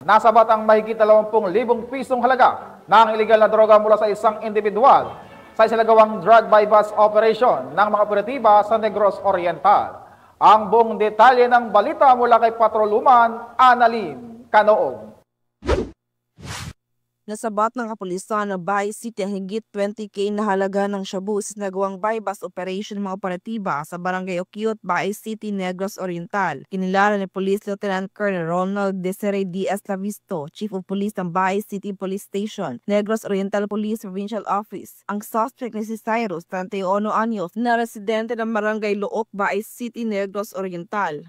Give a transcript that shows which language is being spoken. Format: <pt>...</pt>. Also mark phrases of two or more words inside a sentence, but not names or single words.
<tl>nasabat ang mahigit 20,000 pisong halaga ng iligal na droga mula sa isang individual sa isinagawang</tl> <en>drug bypass operation</en> <tl>ng mga operatiba sa Negros Oriental. Ang buong detalye ng balita mula kay Patrolwoman Annalyn Canoog. Nasabat ng kapulisan ng Bay City ang higit 20K na halaga ng shabu sa nagawang</tl> <en>bypass operation</en> <tl>ng mga operatiba sa Barangay Oquiot, Bay City, Negros Oriental. Kinilala ni Police Lieutenant Colonel Ronald Desiree D.S. Lavisto,</tl> <en>Chief of Police</en> <tl>ng Bay City Police Station, Negros Oriental Police Provincial Office. Ang suspect ni si Cyrus, 31 anyos, na residente ng Barangay Look, Bay City, Negros Oriental.</tl>